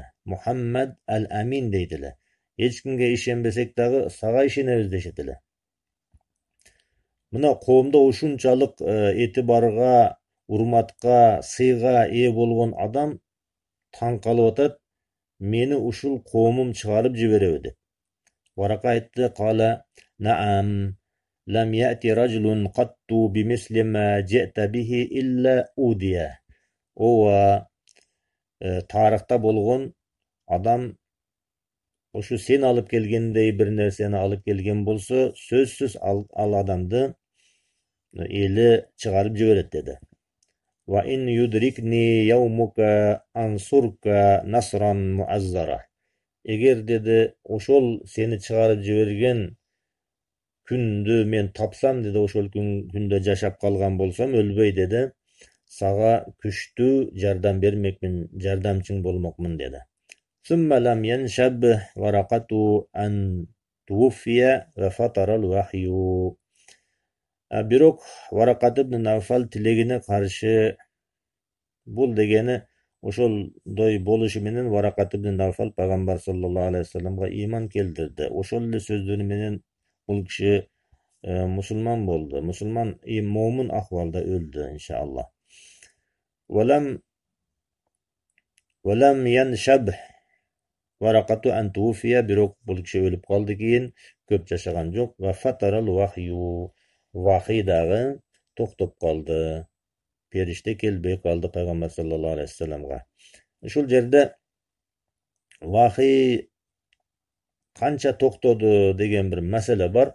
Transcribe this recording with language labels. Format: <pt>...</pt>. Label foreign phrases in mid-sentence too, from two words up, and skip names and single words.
<ky>Мухаммад ал-Амин дейт эле. Эч кимге ишенбесек дагы сага ишенебиз дешет эле. Мына коомдо ушунчалык этибарга, урматка, сыйга ээ болгон адам таң калып атат: мени ушул коомум чыгарып жибереби деп.</ky> <ar>Варака айтты: قال نعم لم يأت رجل قط بمثل ما جئت به إلا عودي.</ar> <ky>Ооба, тарыхта болгон адам ушу сен алып келгендей бир нерсени алып келген болсо, сөзсүз ал адамды эли чыгарып жиберет dedi.</ky> <ar>وإن يدركني يومك أنصرك نصرا مؤزرا.</ar> <ky>Эгер dedi, ошол сени чыгарып жиберген күндү мен тапсам dedi, ошол күндө жашап калган болсом, өлбөй dedi, сага күчтүү жардам бермекмин, жардамчың болмокмун dedi.</ky> <ar>ثم لم ينشب ورقة أن توفي وفتر الوحي.</ar> <ky>Бирок Варакат ibn Навфал тилегине каршы бул дегени ошолдой болушу менен Варакат ibn Навфал пайгамбар</ky> <ar>صلى الله عليه وسلم</ar> <ky>ыйман келтирди. Ошол эле сөздөрү менен бул киши мусулман болду. Мусулман момун акыбалда өлдү, иншаллах.</ky> <ar>ولم ينشب ورقة أن توفي,</ar> <ky>бирок бул киши өлүп калды кийин, көп жашаган жок.</ky> <ar>وفتر الوحي,</ar> <ky>вахий дагы токтоп калды. Периште келбей калды пайгамбар</ky> <ar>صلى الله عليه وسلم.</ar> <ky>Ушул жерде вахий канча токтоду деген бир маселе бар.</ky>